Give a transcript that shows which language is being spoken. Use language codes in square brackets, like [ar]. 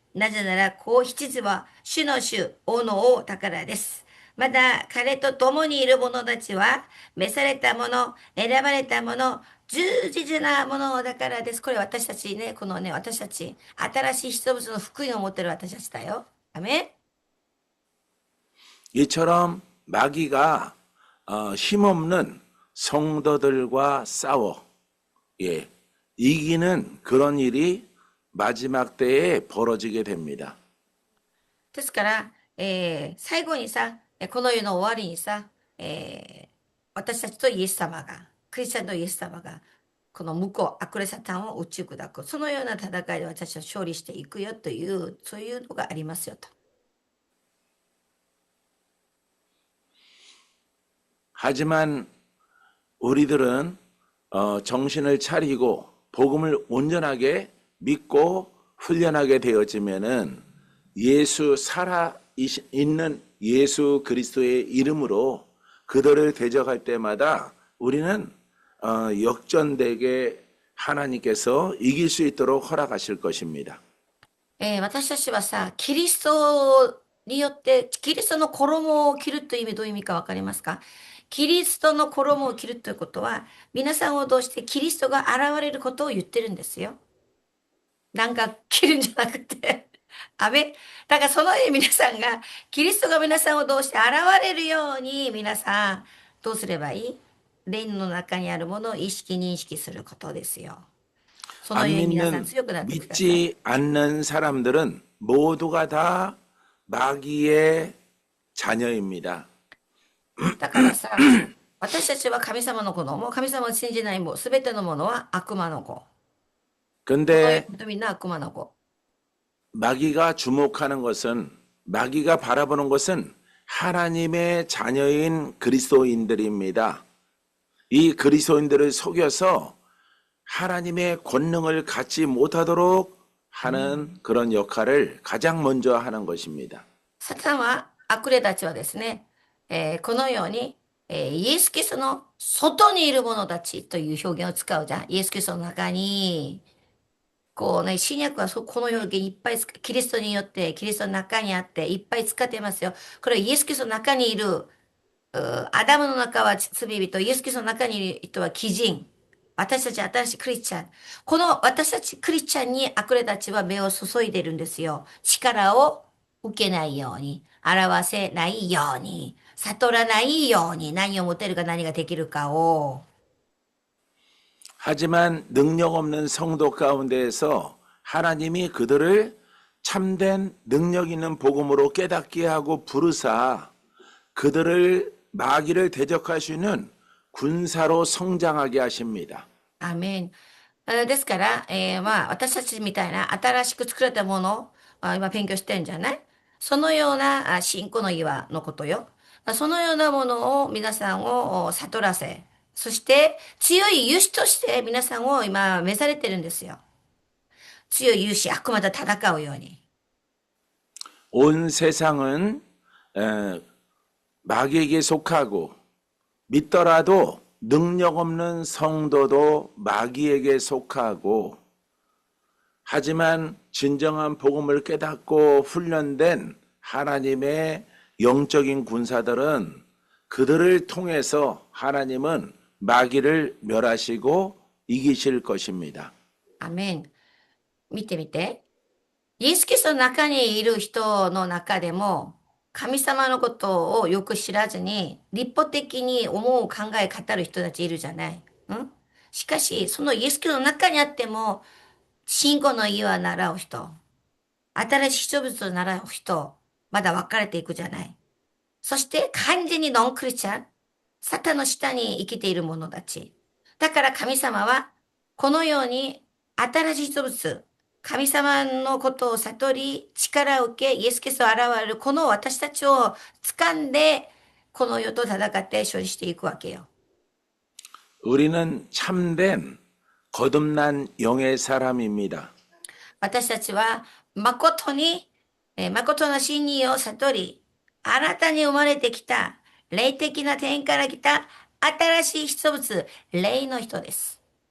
[ja] なぜなら、子羊は主の主、王の王宝です。また、彼と共にいる者たちは、召された者、選ばれた者、従実な者だからです。これ私たちね、私たち、新しい人物の福音を持ってる私たちだよ。アメン。 [ko] 이처럼 마귀가 힘없는 성도들과 싸워 예, 이기는 그런 일이 마지막 때에 벌어지게 됩니다. [ja] ですから、最後にさ、この世の終わりにさ、私たちとイエス様が、クリスチャンとイエス様がこの向こう、悪霊サタンを打ち砕く。そのような戦いで私は勝利していくよという、そういうのがありますよと。 [ko] 하지만 우리들은 정신을 차리고 복음을 온전하게 믿고 훈련하게 되어지면은 예수 살아 있는 예수 그리스도의 이름으로 그들을 대적할 때마다 우리는 역전되게 하나님께서 이길 수 있도록 허락하실 것입니다. [ja] 私たちはさ、キリストによって、キリストの衣を着るという意味、どういう意味かわかりますか？キリストの衣を着るということは、皆さんを通してキリストが現れることを言ってるんですよ。なんか着るんじゃなくて。アメだからそのように皆さんが、キリストが皆さんを通して現れるように、皆さん、どうすればいい？霊の中にあるものを意識認識することですよ。その [ko] 안 [ja] ように皆さん [ko] 믿는 [ja] 強くなってください。 [ko] 믿지 않는 사람들은 모두가 다 마귀의 자녀입니다. [ja] だからさ、私たちは神様の子供、神様を信じないも、すべてのものは悪魔の子。この世 [ko] 근데 [ja] のみんな悪魔の子。 [ko] 마귀가 주목하는 것은 마귀가 바라보는 것은 하나님의 자녀인 그리스도인들입니다. 이 그리스도인들을 속여서 하나님의 권능을 갖지 못하도록 하는 그런 역할을 가장 먼저 하는 것입니다. [ja] サタンは、悪霊たちはですね、このように、イエス・キリストの外にいる者たちという表現を使うじゃん。イエス・キリストの中に、こうね、新約はこの表現いっぱいキリストによって、キリストの中にあっていっぱい使ってますよ。これはイエス・キリストの中にいる、アダムの中は罪人、イエス・キリストの中にいる人は義人。私たち新しいクリスチャン。この私たちクリスチャンに悪霊たちは目を注いでるんですよ。力を受けないように、表せないように、悟らないように、何を持てるか何ができるかを。 [ko] 하지만 능력 없는 성도 가운데에서 하나님이 그들을 참된 능력 있는 복음으로 깨닫게 하고 부르사 그들을 마귀를 대적할 수 있는 군사로 성장하게 하십니다. [ja] アーメン。ですから、まあ、私たちみたいな新しく作られたものを、今勉強してるんじゃない？そのような信仰の岩のことよ。そのようなものを皆さんを悟らせ、そして強い勇士として皆さんを今召されてるんですよ。強い勇士、悪魔と戦うように。 [ko] 온 세상은 에, 마귀에게 속하고 믿더라도 능력 없는 성도도 마귀에게 속하고 하지만 진정한 복음을 깨닫고 훈련된 하나님의 영적인 군사들은 그들을 통해서 하나님은 마귀를 멸하시고 이기실 것입니다. [ja] アーメン。見てみて。イエス・キリストの中にいる人の中でも、神様のことをよく知らずに、立法的に思う考え語る人たちいるじゃない。しかし、そのイエス・キリストの中にあっても、信仰の岩を習う人、新しい人物を習う人、まだ分かれていくじゃない。そして完全にノンクリスチャン、サタンの下に生きている者たち。だから神様は、このように新しい人物、神様のことを悟り、力を受け、イエス・キリストを現れる、この私たちを掴んで、この世と戦って勝利していくわけよ。 [ko] 우리는 참된 거듭난 영의 사람입니다. [ja] 私たちは誠に、誠の真理を悟り、新たに生まれてきた、霊的な点から来た新しい人物、霊の人です。